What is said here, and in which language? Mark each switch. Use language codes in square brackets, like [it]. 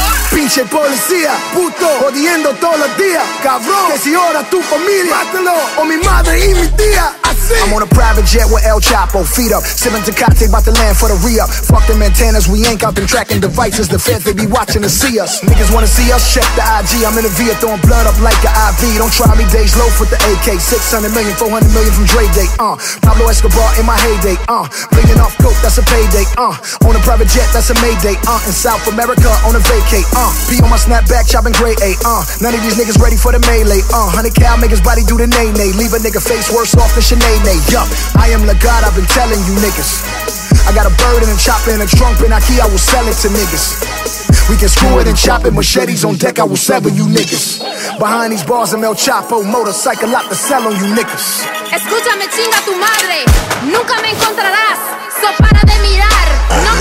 [es] Pinche policía, puto, jodiendo todos los días, cabrón. Que si ahora tu familia, mátalo, o mi madre y mi tía. [en] I'm on a private jet with El Chapo, feet up. Sipping Tecate, about to land for the re-up. Fuck them antennas, we ain't got them tracking devices. The feds, they be watching to see us. Niggas wanna see us, check the IG. I'm in a via throwing blood up like an IV. Don't try me, Dej Loaf with the AK. 600 million, 400 million from Dre Day, Pablo Escobar in my heyday, Bleeding off coke, that's a payday, On a private jet, that's a mayday, In South America, on a vacay, Be on my snapback, chopping gray A, None of these niggas ready for the melee, 100K, I'll make his body do the nay-nay. Leave a nigga face worse off than Chanel. Yup, I am the God, I've been telling you niggas. I got a bird and a chopper and a trunk and a key, I will sell it to niggas. We can screw it and chop it, machetes on deck, I will sever you niggas. Behind these bars, I'm El Chapo, motorcycle out to sell on you niggas. [es] Escúchame, chinga tu madre, nunca me encontrarás, so para de mirar.